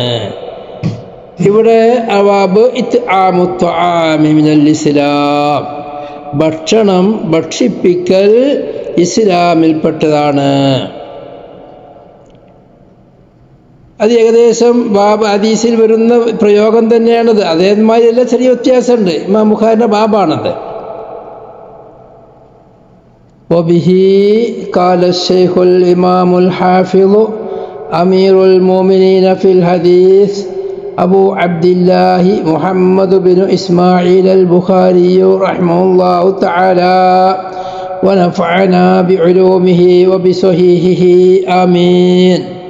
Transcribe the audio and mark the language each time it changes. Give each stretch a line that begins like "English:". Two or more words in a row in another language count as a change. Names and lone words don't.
Malayalam: ഇവിടെ അവാബ്
Arabic: إطعام الطعام من الإسلام,
Malayalam: ഭക്ഷണം ഭക്ഷിപ്പിക്കൽ ഇസ്ലാമിൽപ്പെട്ടതാണ്. അത് ഏകദേശം ബാബ് ഹദീസിൽ വരുന്ന പ്രയോഗം തന്നെയാണത്. അതേമാതിരിയല്ല, ചെറിയ വ്യത്യാസമുണ്ട്. ഇമാം ബുഖാരിയുടെ ബാബാണത്.
Arabic: وبه قال الشيخ الإمام الحافظ أمير المؤمنين في الحديث أبو عبد الله محمد بن إسماعيل البخاري رحمه الله تعالى ونفعنا بعلومه وبصحيحه آمين.